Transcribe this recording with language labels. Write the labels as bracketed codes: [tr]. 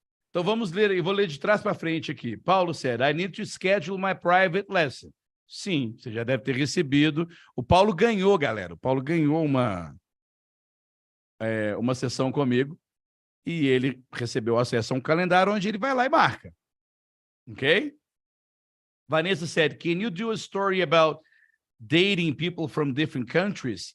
[pt] Então, vamos ler, eu vou ler de trás para frente aqui. [en] Paulo said, I need to schedule my private lesson. [pt] Sim, você já deve ter recebido. O Paulo ganhou, galera. O Paulo ganhou uma sessão comigo e ele recebeu acesso a um calendário onde ele vai lá e marca. Ok? [en] Vanessa said, can you do a story about dating people from different countries?